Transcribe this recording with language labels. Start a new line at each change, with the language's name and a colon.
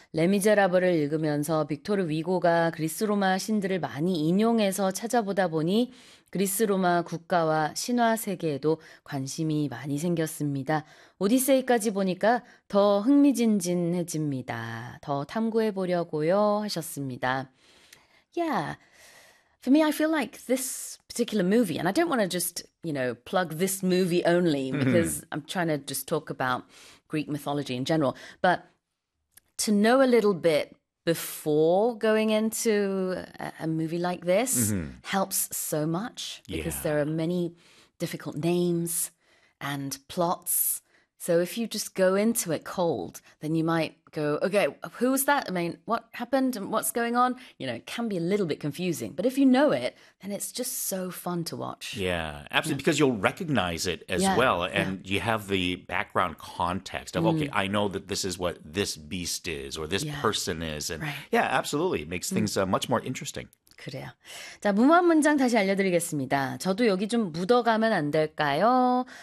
Korean: 레미제라블을 읽으면서 빅토르 위고가 그리스 로마 신들을 많이 인용해서 찾아보다 보니 그리스 로마 국가와 신화 세계에도 관심이 많이 생겼습니다. 오디세이까지 보니까 더 흥미진진해집니다. 더 탐구해 보려고요. 하셨습니다. Yeah.
English: For me, I feel like this particular movie, and I don't want to just, plug this movie only because I'm trying to just talk about Greek mythology in general, but to know a little bit before going into a movie like this helps so much because there are many difficult names and plots. So if you just go into it cold, then you might go, okay, who was that? I mean, what happened and what's going on? It can be a little bit confusing. But if you know it, then it's just so fun to watch. Yeah, absolutely. Because you'll recognize it as well. And you have the background context of, okay, I know that this is what this beast is or this person is. And yeah, absolutely. It makes things much more interesting.
Korean: 그래요. 자, 무한 문장 다시 알려드리겠습니다. 저도 여기 좀 묻어가면 안 될까요?